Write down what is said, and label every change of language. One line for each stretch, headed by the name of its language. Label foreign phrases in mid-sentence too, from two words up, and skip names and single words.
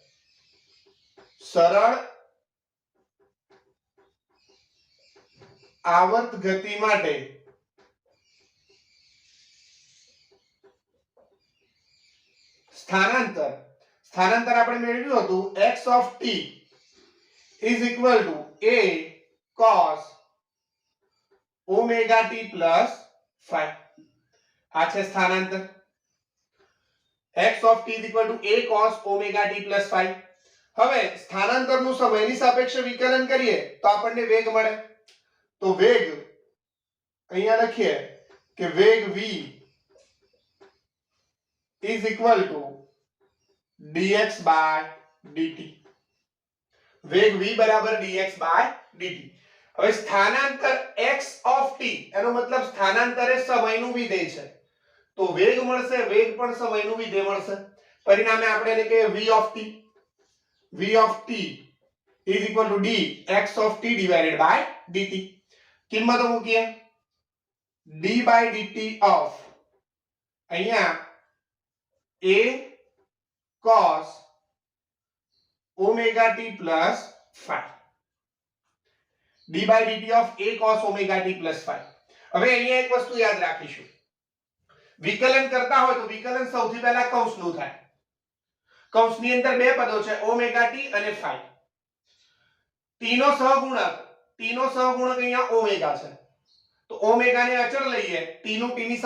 Gujarati: સરળ આવર્ત ગતિ માટે સ્થાનાંતર આપણે મેળવ્યું હતું
English: x of t is equal to a cos omega t plus phi
Gujarati: આ છે સ્થાનાંતર
English: x of t is equal to a cos omega t plus phi
Gujarati: હવે સ્થાનાંતરનું સમયની સાપેક્ષે વિકલન કરીએ તો આપણને વેગ મળે તો વેગ અહીંયા લખીએ કે વેગ v
English: is equal to dx by dt
Gujarati: વેગ v બરાબર
English: dx by dt
Gujarati: હવે સ્થાનાંતર x
English: of t
Gujarati: એનો મતલબ સ્થાનાંતર એ સમયનું વિધેય છે તો વેગ મળશે વેગ પણ સમયનું વિધેય મળશે પરિણામે આપણે એને કહીએ
English: v of t is equal to dx of t divided by dt
Gujarati: કિંમતો મૂકીએ
English: d by dt of અહીંયા a cos omega t plus phi d by dt of a cos omega t plus phi
Gujarati: હવે અહીંયા એક વસ્તુ યાદ રાખીશું વિકલન કરતા હોય તો વિકલન સૌથી પહેલા કૌંસનું થાય કૌંસની અંદર બે પદો છે ઓમેગા t અને phi t નો સહગુણક અહીંયા ઓમેગા છે તો ઓમેગા ને અચળ લઈએ t નું t ની